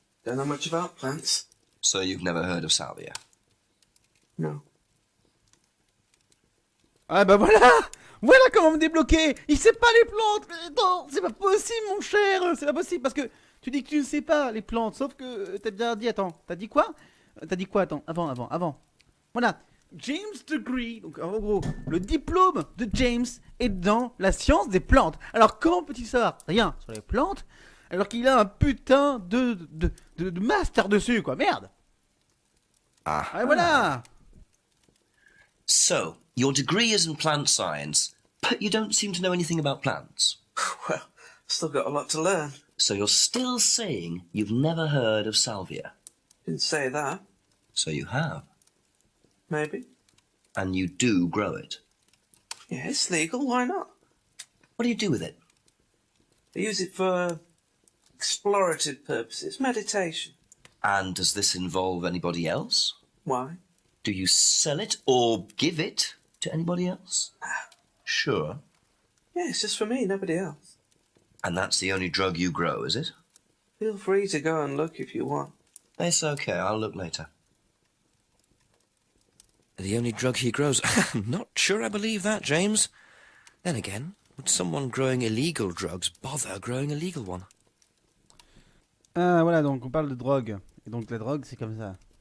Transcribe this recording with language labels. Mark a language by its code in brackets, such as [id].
[en] Don't know much about plants. So you've never heard of salvia? No. [fr] Ah bah voilà. Voilà comment me débloquer. Il sait pas les plantes. Mais attends, c'est pas possible mon cher. C'est pas possible parce que tu dis que tu ne sais pas les plantes. Sauf que t'as déjà dit, attends, t'as dit quoi? Attends, avant. Voilà. James degree, donc en gros, le diplôme de James est dans la science des plantes. Alors comment peut-il savoir rien sur les plantes alors qu'il a un putain de master dessus quoi, merde. Ah voilà. [en] So, your degree is in plant science, but you don't seem to know anything about plants. Well, still got a lot to learn. So you're still saying you've never heard of salvia? Didn't say that. So you have. Maybe. And you do grow it. Yeah, it's legal, why not? What do you do with it? I use it for explorative purposes, meditation. And does this involve anybody else? Why? Do you sell it or give it to anybody else? Sure. Yeah, it's just for me, nobody else. And that's the only drug you grow, is it? Feel free to go and look if you want. It's okay, I'll look later. The only drug he grows? Not sure I believe that, James. Then again, would someone growing illegal drugs bother growing a legal one? [fr] Ah voilà, donc on parle de drogue. Et donc la drogue c'est comme ça.